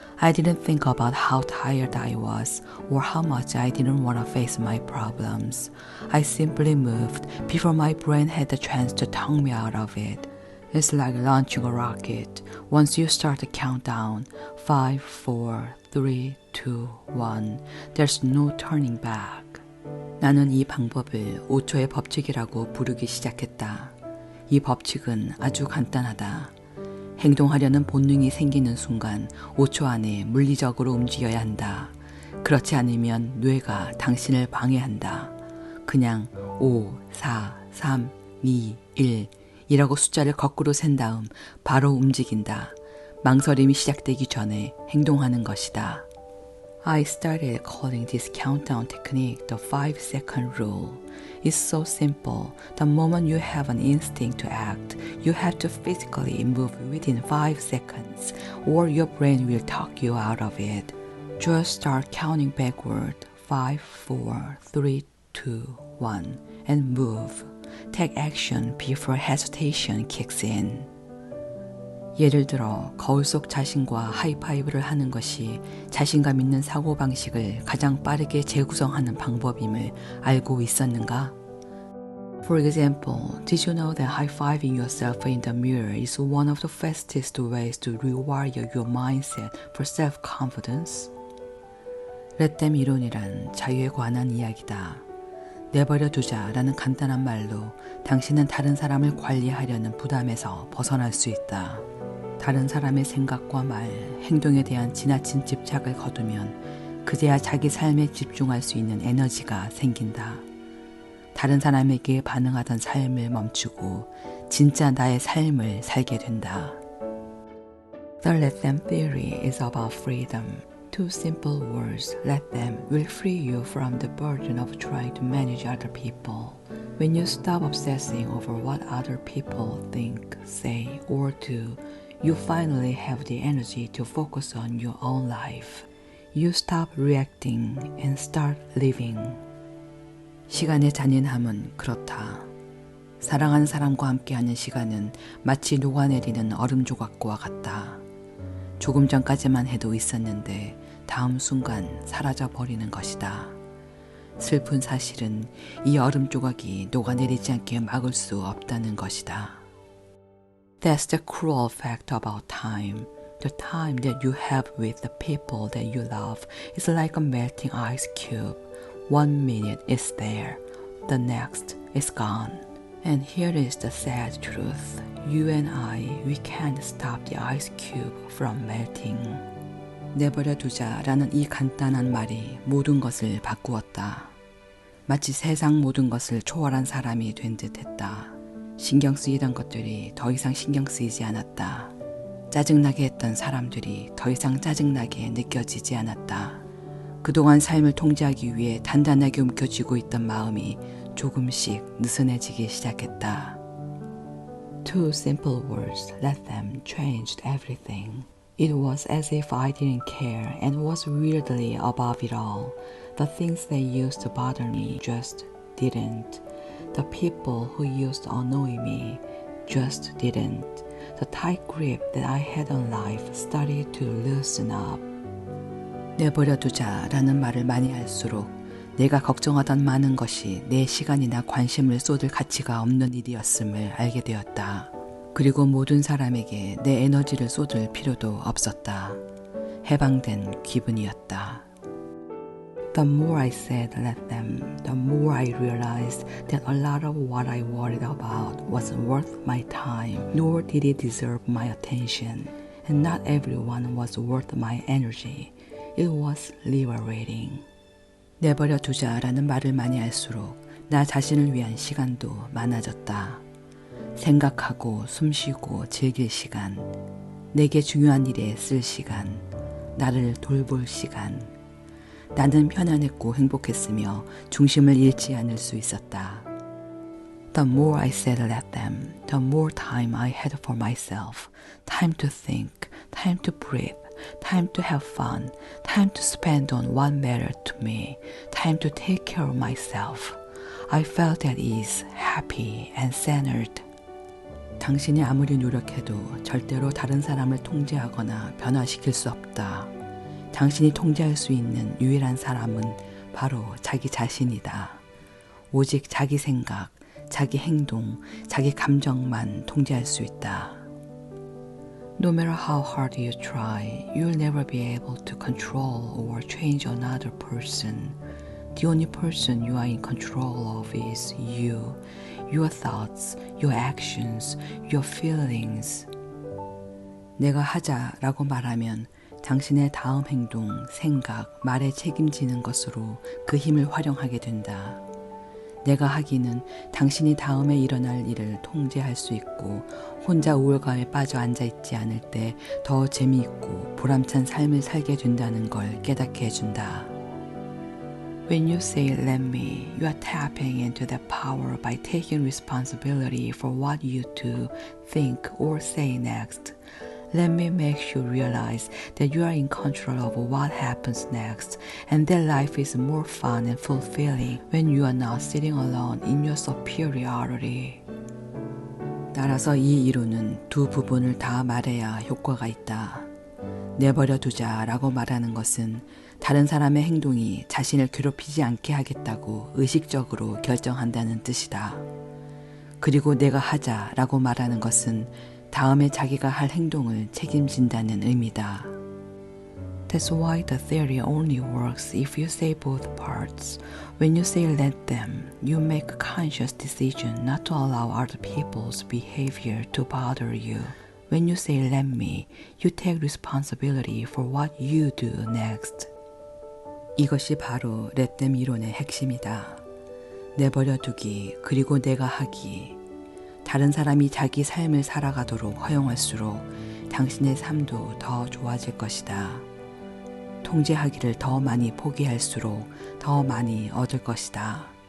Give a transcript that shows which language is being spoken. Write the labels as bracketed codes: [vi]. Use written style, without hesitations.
[en] I didn't think about how tired I was or how much I didn't want to face my problems. I simply moved before my brain had the chance to talk me out of it. It's like launching a rocket. Once you start the countdown, 5, 4, 3, 2, 1, there's no turning back. [ko] 나는 이 방법을 5초의 법칙이라고 부르기 시작했다. 이 법칙은 아주 간단하다. 행동하려는 본능이 생기는 순간 5초 안에 물리적으로 움직여야 한다. 그렇지 않으면 뇌가 당신을 방해한다. 그냥 5, 4, 3, 2, 1 이라고 숫자를 거꾸로 센 다음 바로 움직인다. 망설임이 시작되기 전에 행동하는 것이다. [en] I started calling this countdown technique the 5-second rule. It's so simple. The moment you have an instinct to act, you have to physically move within 5 seconds, or your brain will talk you out of it. Just start counting backward. 5, 4, 3, 2, 1, and move. Take action before hesitation kicks in. [ko] 예를 들어 거울 속 자신과 하이파이브를 하는 것이 자신감 있는 사고방식을 가장 빠르게 재구성하는 방법임을 알고 있었는가? [en] For example, did you know that high-fiving yourself in the mirror is one of the fastest ways to rewire your mindset for self-confidence? [ko] Let them 이론이란 자유에 관한 이야기다. 내버려 두자라는 간단한 말로 당신은 다른 사람을 관리하려는 부담에서 벗어날 수 있다. 다른 사람의 생각과 말, 행동에 대한 지나친 집착을 거두면 그제야 자기 삶에 집중할 수 있는 에너지가 생긴다. 다른 사람에게 반응하던 삶을 멈추고 진짜 나의 삶을 살게 된다. [en] The Let Them Theory is about freedom. Two simple words, let them, will free you from the burden of trying to manage other people. When you stop obsessing over what other people think, say, or do, you finally have the energy to focus on your own life. You stop reacting and start living. [ko] 시간의 잔인함은 그렇다. 사랑하는 사람과 함께하는 시간은 마치 녹아내리는 얼음 조각과 같다. 조금 전까지만 해도 있었는데 다음 순간 사라져 버리는 것이다. 슬픈 사실은 이 얼음 조각이 녹아내리지 않게 막을 수 없다는 것이다. [en] That's the cruel fact about time. The time that you have with the people that you love is like a melting ice cube. 1 minute is there, the next is gone. And here is the sad truth. You and I, we can't stop the ice cube from melting. [ko] 내버려 두자라는 이 간단한 말이 모든 것을 바꾸었다. 마치 세상 모든 것을 초월한 사람이 된 듯 했다. 신경 쓰이던 것들이 더 이상 신경 쓰이지 않았다. 짜증나게 했던 사람들이 더 이상 짜증나게 느껴지지 않았다. 그동안 삶을 통제하기 위해 단단하게 움켜쥐고 있던 마음이 조금씩 느슨해지기 시작했다. [en] Two simple words, let them, changed everything. It was as if I didn't care and was weirdly above it all. The things that used to bother me just didn't. The people who used to annoy me just didn't. The tight grip that I had on life started to loosen up. [ko] 내버려 두자라는 말을 많이 할수록 내가 걱정하던 많은 것이 내 시간이나 관심을 쏟을 가치가 없는 일이었음을 알게 되었다. 그리고 모든 사람에게 내 에너지를 쏟을 필요도 없었다. 해방된 기분이었다. [en] The more I said let them, the more I realized that a lot of what I worried about wasn't worth my time, nor did it deserve my attention. And not everyone was worth my energy. It was liberating. [ko] 내버려 두자라는 말을 많이 할수록 나 자신을 위한 시간도 많아졌다. 생각하고 숨쉬고 즐길 시간, 내게 중요한 일에 쓸 시간, 나를 돌볼 시간. 나는 편안했고 행복했으며 중심을 잃지 않을 수 있었다. [en] The more I said let them, the more time I had for myself. Time to think, time to breathe, time to have fun, time to spend on what mattered to me, time to take care of myself. I felt at ease, happy and centered. [ko] 당신이 아무리 노력해도 절대로 다른 사람을 통제하거나 변화시킬 수 없다. 당신이 통제할 수 있는 유일한 사람은 바로 자기 자신이다. 오직 자기 생각, 자기 행동, 자기 감정만 통제할 수 있다. [en] No matter how hard you try, you'll never be able to control or change another person. The only person you are in control of is you, your thoughts, your actions, your feelings. [ko] 내가 하자라고 말하면 당신의 다음 행동, 생각, 말에 책임지는 것으로 그 힘을 활용하게 된다. 내가 하기는 당신이 다음에 일어날 일을 통제할 수 있고 혼자 우울감에 빠져 앉아있지 않을 때 더 재미있고 보람찬 삶을 살게 된다는 걸 깨닫게 해준다. [en] When you say let me, you are tapping into that power by taking responsibility for what you do, think, or say next. Let me make you realize that you are in control of what happens next and that life is more fun and fulfilling when you are not sitting alone in your superiority. [ko] 따라서 이 이론은 두 부분을 다 말해야 효과가 있다. 내버려 두자라고 말하는 것은 다른 사람의 행동이 자신을 괴롭히지 않게 하겠다고 의식적으로 결정한다는 뜻이다. 그리고 내가 하자라고 말하는 것은 다음에 자기가 할 행동을 책임진다는 의미다. [en] That's why the theory only works if you say both parts. When you say let them, you make a conscious decision not to allow other people's behavior to bother you. When you say let me, you take responsibility for what you do next. [ko] 이것이 바로 let them 이론의 핵심이다. 내버려 두기, 그리고 내가 하기. 다른 사람이 자기 삶을 살아가도록 허용할수록 당신의 삶도 더 좋아질 것이다. 통제하기를 더 많이 포기할수록 더 많이 얻을 것이다.